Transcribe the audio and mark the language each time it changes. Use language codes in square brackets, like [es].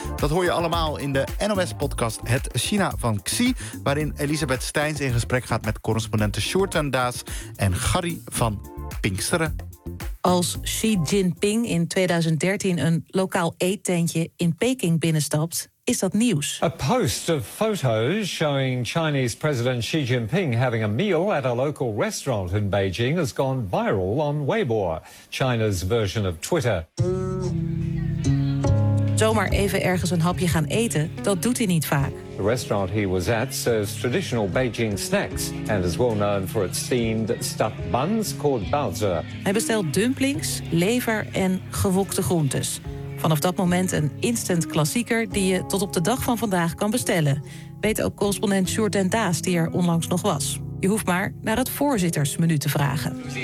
[nl] Dat hoor je allemaal in de NOS-podcast Het China van Xi, waarin Elisabeth Steins in gesprek gaat met correspondenten Sjoerd en Daas en Gary van Pinksteren. Als Xi Jinping in 2013 een lokaal eettentje in Peking binnenstapt, is dat nieuws. [en] A post of photos showing Chinese president Xi Jinping having a meal at a local restaurant in Beijing has gone viral on Weibo, China's version of Twitter. [nl] Zomaar even ergens een hapje gaan eten, dat doet hij niet vaak. [en] The restaurant he was at serves traditional Beijing snacks and is well known for its steamed stuffed buns called baozi. [nl] Hij bestelt dumplings, lever en gewokte groentes. Vanaf dat moment een instant klassieker die je tot op de dag van vandaag kan bestellen. Weet ook correspondent Sjoerd en Daas, die er onlangs nog was. Je hoeft maar naar het voorzittersmenu te vragen.